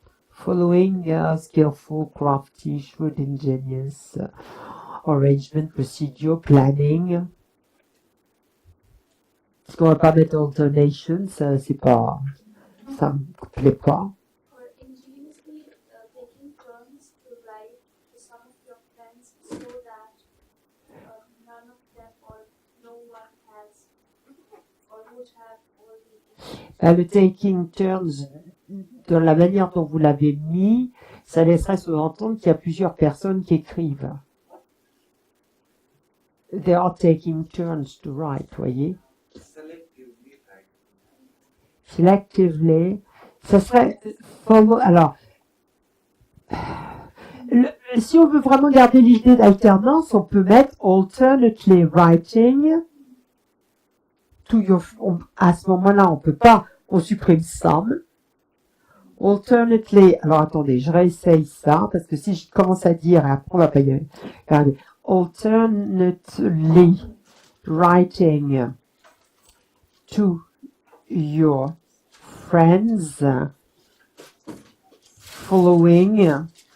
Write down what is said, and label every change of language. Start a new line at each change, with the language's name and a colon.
English: following skillful, crafty, shrewd, ingenious, arrangement, procedure, planning.
French: Parce qu'on va pas mettre alternation, ça c'est pas, ça me plaît pas.
English: Or ingeniously taking turns to write to some of your friends so that none of them or no one has or would have all the
French: Le taking turns, dans la manière dont vous l'avez mis, ça laisserait sous-entendre qu'il y a plusieurs personnes qui écrivent.
English: They are taking turns to write,
French: voyez.
English: Selectively right.
French: Selectively, ça serait alors si on veut vraiment garder l'idée d'alternance, on peut mettre
English: alternately writing to your
French: à ce moment-là, on peut pas, on supprime some. Alternately, alors attendez, je réessaye ça parce que si je commence à dire et après on va pas y aller. Regardez,
English: alternately writing to your friends following